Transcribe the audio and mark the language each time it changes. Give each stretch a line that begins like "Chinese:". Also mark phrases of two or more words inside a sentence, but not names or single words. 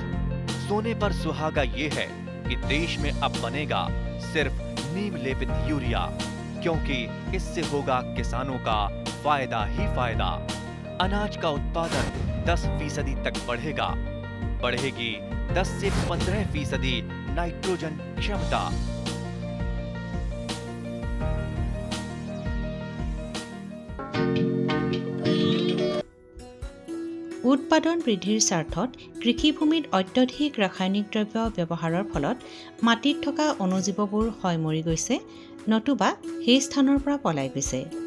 Hindi: सोने पर सुहागा ये है कि देश में अब बनेगा सिर्फ नीम लेपित यूरिया, क्योंकि इससे होगा किसानों का फायदा ही फायदा। अनाज का उत्पादन 10% तक बढ़ेगा। बढ़ेगी 10 से 15% नाइट्रोजन क्षमता।
Assamese: উৎপাদন বৃদ্ধিৰ স্বাৰ্থত কৃষিভূমিত অত্যধিক ৰাসায়নিক দ্ৰব্য ব্যৱহাৰৰ ফলত মাটিত থকা অণুজীৱবোৰ হয় মৰি গৈছে, নতুবা সেই স্থানৰ পৰা পলাই গৈছে।